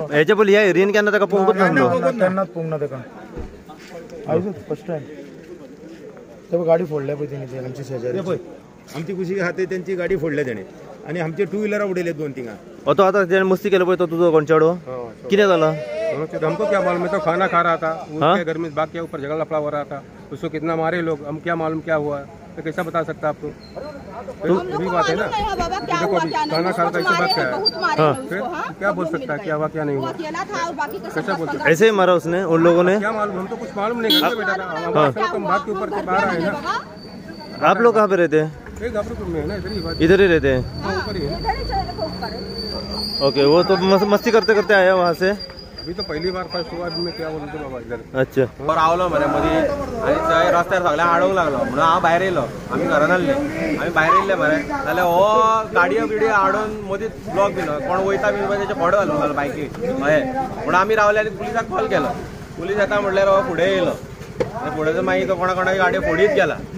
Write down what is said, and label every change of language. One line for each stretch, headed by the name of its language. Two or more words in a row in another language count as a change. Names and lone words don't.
Konkani: हेच्या पयलीं ह्या एरियेन केन्ना ताका पळोवंकूच नासलो. तेन्नाच पळोवंक ना तेका. आयजूच
English: first time.
Konkani: तेव्हा गाडी फोडल्या पळय तेणी आमची शेजारी. पळय आमची कुशी हाते त्यांची गाडी फोडल्या तेणे आणि आमचे
English: two wheeler
Konkani: उडयले 2-3. तो आता जेणे मस्ती केलं पळय तो तुजो कोण चेडो कितें जाला.
Hindi: हमको क्या मालूम, मैं तो खाना खा रहा था, उसके घर में बाग के ऊपर झगड़ा लफड़ा हो रहा था, उसको कितना मारे लोग, हम क्या मालूम क्या हुआ, तो कैसा बता सकता आपको. वही बात है ना, देखो अभी खाना खा रहा था, इससे बात क्या है, फिर क्या बोल सकता है क्या हुआ क्या नहीं हुआ, कैसा बोल सकता है. ऐसे ही मारा उसने उन लोगों ने. क्या मालूम, हम तो कुछ मालूम नहीं करते बेटा था, हम बाग के ऊपर से बाहर आए ना. आप लोग कहाँ पे रहते हैं. गाबरूपुर में है ना, इधर ही रहते हैं. ऊपर ही है. ओके, वो तो मस्ती करते करते आया वहाँ से. अभी तो पहली बार फर्स्ट हुआ, मैं क्या बोलतो बाबा इधर. अच्छा.
Konkani: रावलो मरे मध्ये आणि थंय रस्त्यार सगळ्यांक आडोंक लागलो म्हणून हांव भायर येयलो. आमी घरान आसले, आमी भायर येयले मरे जाल्यार हो गाडयो बिडयो आडोवन मदींच ब्लॉक दिलो. कोण वयता बी त्याचे फोडो घालूंक लागलो बायकी हय. म्हणून आमी रावले आनी पुलिसाक कॉल केलो. पुलीस येता म्हटल्यार हो फुडें येयलो. फुडें मागीर तो कोणाची गाडी फोडीत गेला.